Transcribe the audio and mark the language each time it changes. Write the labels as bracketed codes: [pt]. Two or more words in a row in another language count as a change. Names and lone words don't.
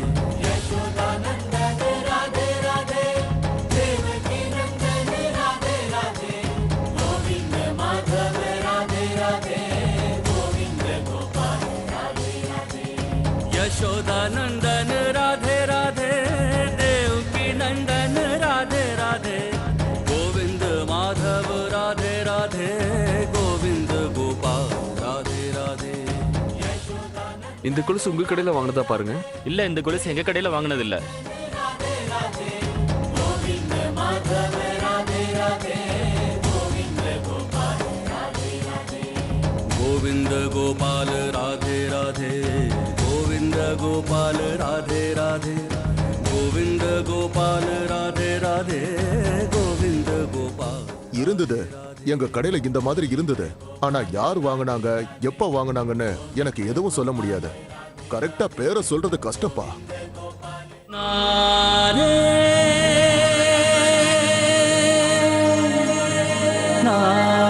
[hi] यशोदा नंदन राधे राधे देवकी नंदन राधे राधे गोविंद माधव राधे राधे गोविंद गोपाल राधे राधे [ta] இந்த கொலுசு உங்க கடையில வாங்கினதா பாருங்க. இல்ல இந்த கொலுசு எங்க கடையில வாங்கினது இல்ல. [hi] गोविंद गोपाल राधे राधे गोविंद गोपाल राधे राधे गोविंद गोपाल राधे राधे गोविंद गोपाल [ta] இருந்தது. எங்க கடையில இந்த மாதிரி இருந்தது. ஆனா யார் வாங்குனாங்க, எப்ப வாங்குனாங்கன்னு எனக்கு எதுவும் சொல்ல முடியாது. கரெக்டா பேரை சொல்றது கஷ்டப்பா. नारे